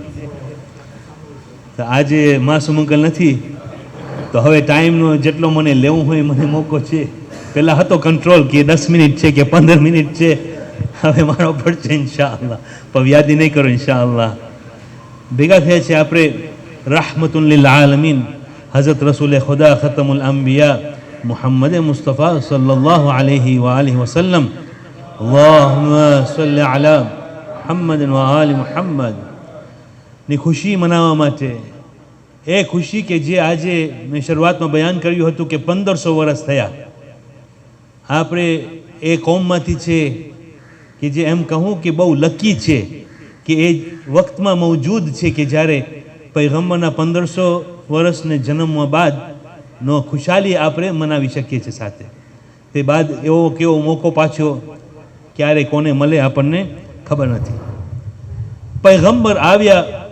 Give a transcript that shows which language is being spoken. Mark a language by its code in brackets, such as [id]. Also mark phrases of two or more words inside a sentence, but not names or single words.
[gu] તો આજે માસૂમ અંકલ નથી તો હવે ટાઈમનો જેટલો મને લેવું હોય મને મોકો છે પહેલાં હતો કંટ્રોલ કે 10 મિનિટ છે કે 15 મિનિટ છે હવે મારો પડશે ઇન્શાઅલ્લાહ પણ યાદી નહીં કરો ઇન્શાઅલ્લાહ ભેગા થયા છે આપણે [ar] رحمة للعالمين حضرت رسول خدا خاتم الأنبياء محمد مصطفى صلى الله عليه وآله وسلم اللهم صل على محمد وآل محمد [gu] ની ખુશી મનાવવા માટે એ ખુશી કે જે આજે મેં શરૂઆતમાં બયાન કર્યું હતું કે 1500 વર્ષ થયા આપણે એ કોમમાંથી છે કે જે એમ કહું કે બહુ લકી છે કે એ વખતમાં મૌજૂદ છે કે જ્યારે પૈગંબરના 1500 વર્ષને જન્મવા બાદનો ખુશાલી આપણે મનાવી શકીએ છીએ સાથે તે બાદ એવો કેવો મોકો પાછો ક્યારે કોને મળે આપણને ખબર નથી પૈગંબર આવ્યા